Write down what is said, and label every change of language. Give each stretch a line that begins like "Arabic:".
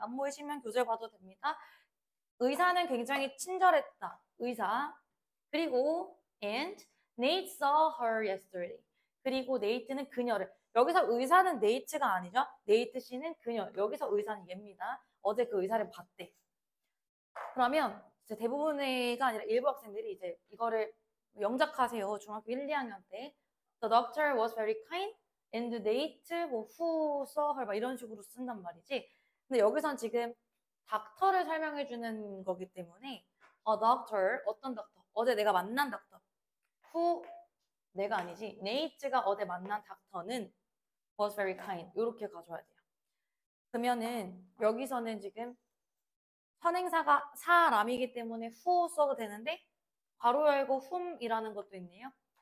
Korean: 안 보이시면 교재 봐도 됩니다. 의사는 굉장히 친절했다. 의사. 그리고
English: and Nate saw her yesterday.
Korean: 그리고 네이트는 그녀를. 여기서 의사는 네이트가 아니죠. 네이트 씨는 그녀. 여기서 의사는 얘입니다. 어제 그 의사를 봤대. 그러면 이제 대부분의가 아니라 일부 학생들이 이제 이거를 영작하세요. 중학교 1, 2학년 때.
English: The doctor was very kind and Nate 뭐 who saw her
Korean: 막 이런 식으로 쓴단 말이지. 근데 여기선 지금 닥터를 설명해 주는 거기 때문에 doctor, 어떤 닥터? 어제 내가 만난 닥터. who 내가 아니지. 네이트가 어제 만난 닥터는
English: was very kind.
Korean: 이렇게 가져와야 돼요. 그러면은 여기서는 지금 선행사가 사람이기 때문에 who 써도 되는데 괄호 열고 whom이라는 것도 있네요.